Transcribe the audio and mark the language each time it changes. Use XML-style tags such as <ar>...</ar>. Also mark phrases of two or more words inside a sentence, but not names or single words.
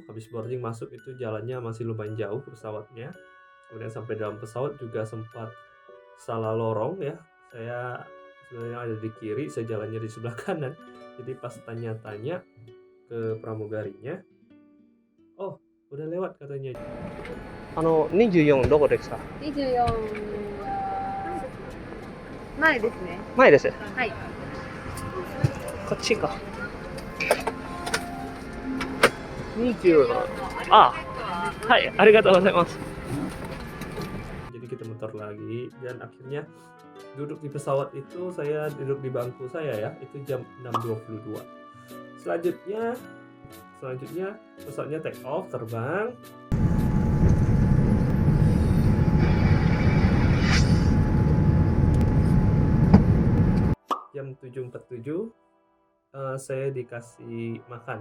<id>Habis boarding masuk itu jalannya masih lumayan jauh pesawatnya. Kemudian sampai dalam pesawat juga sempat salah lorong ya. Saya sebenarnya ada di kiri, saya jalannya di sebelah kanan. Jadi pas tanya-tanya ke pramugarinya, oh udah lewat katanya.</id> <ja>24 どこですか？ 24は前ですね。前です。はい。こっちか。20。あ、はい、ありがとうございます。</ja> <id>Jadi kita muter lagi dan akhirnya duduk di pesawat itu, saya duduk di bangku saya ya, itu jam 6.22. Selanjutnya pesawatnya</id> <en>take off,</en> <id>terbang. Jam 7.47 saya dikasih makan.</id>